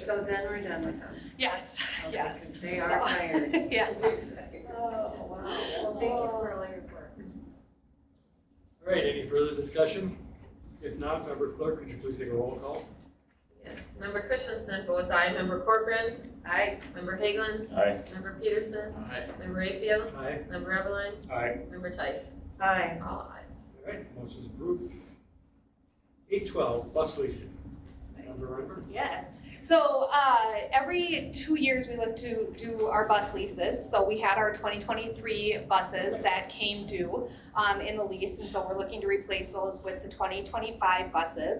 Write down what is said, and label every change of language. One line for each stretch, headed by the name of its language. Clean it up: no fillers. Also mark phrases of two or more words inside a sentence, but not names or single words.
English: So then we're done with them. Yes, Okay, yes. 'cause they are tired. Yeah. Oh, wow. Well, thank you for all your work. All right, any further discussion? If not, Member Clerk, could you please take a roll call? Yes, Member Christensen votes aye. Member Corcoran? Aye. Member Hagelin? Aye. Member Peterson? Aye. Member Rayfield? Aye. Member Ebeline? Aye. Member Tice? Aye. All ayes. All right, motion's approved. 812, bus leasing. Member Renberg? Yes. So every 2 years we look to do our bus leases. So we had our 2023 buses that came due in the lease, and so we're looking to replace those with the 2025 buses.